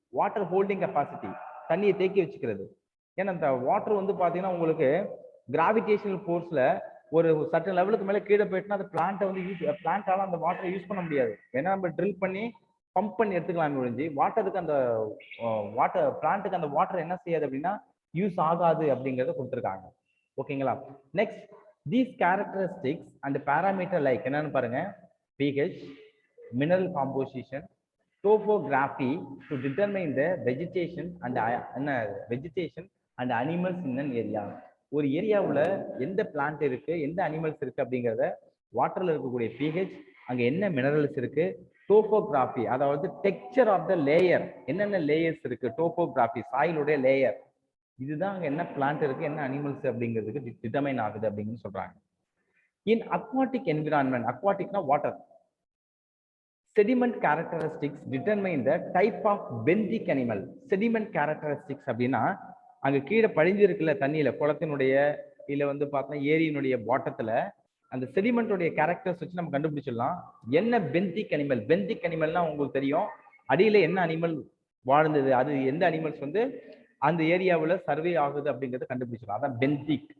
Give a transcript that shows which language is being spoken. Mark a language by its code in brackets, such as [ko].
[ta] Water holding capacity தண்ணியை தேக்கி வச்சுக்கிறது. ஏன்னா அந்த வாட்டர் வந்து பாத்தீங்கன்னா உங்களுக்கு கிராவிடேஷனல் ஃபோர்ஸ்ல ஒரு சர்டன் லெவலுக்கு மேல கீழே போயிட்டுனா அந்த பிளான்ட்டை வந்து பிளான்ட்டால அந்த வாட்டரை யூஸ் பண்ண முடியாது. ஏன்னா நம்ம ட்ரில் பண்ணி பம்ப் பண்ணி எடுத்துக்கலாம் ஒழிஞ்சு வாட்டருக்கு அந்த வாட்டர் பிளான்ட்டுக்கு அந்த வாட்டர் என்ன செய்யாது அப்படின்னா யூஸ் ஆகாது அப்படிங்கிறத கொடுத்துருக்காங்க. ஓகேங்களா? [en] next, these characteristics and parameter like [ta] என்னன்னு பாருங்க, [en] pH, mineral composition, topography to determine the vegetation and vegetation and animals in an area. [ta] ஒரு ஏரியாவுல எந்த பிளான்ட் இருக்கு, எந்த அனிமல்ஸ் இருக்கு அப்படிங்கிறத, வாட்டர்ல இருக்கக்கூடிய pH, அங்க என்ன மினரல்ஸ் இருக்கு, டோபோகிராஃபி அதாவது டெக்ஸ்சர் ஆஃப் த லேயர், என்னென்ன லேயர்ஸ் இருக்கு, டோபோகிராஃபி சாயிலுடைய லேயர், இதுதான் அங்க என்ன பிளான்ட் இருக்கு, என்ன அனிமல்ஸ் அப்படிங்கிறதுக்கு டிட்டர்மைன் ஆகுது அப்படின்னு சொல்றாங்க. [en] in aquatic environment, [ta] அக்வாட்டிக்னா water, [en] sediment characteristics determine the type of benthic animal. [ta] sediment characteristics அப்படின்னா அங்க கீழே படிஞ்சிருக்குல்ல தண்ணியில, குளத்தினுடைய இல்ல வந்து பார்த்தீங்கன்னா ஏரியினுடைய பாட்டத்துல அந்த செடிமெண்டோடைய கேரக்டர்ஸ் வச்சு நம்ம கண்டுபிடிச்சிடலாம் என்ன பெந்திக் அனிமல். பெந்திக் அனிமல்னா உங்களுக்கு தெரியும், அடியில என்ன அனிமல் வாழ்ந்தது, அது எந்த அனிமல்ஸ் வந்து அந்த ஏரியாவில் சர்வே ஆகுது அப்படிங்கிறத கண்டுபிடிச்சிடலாம். அதான் பெந்திக்.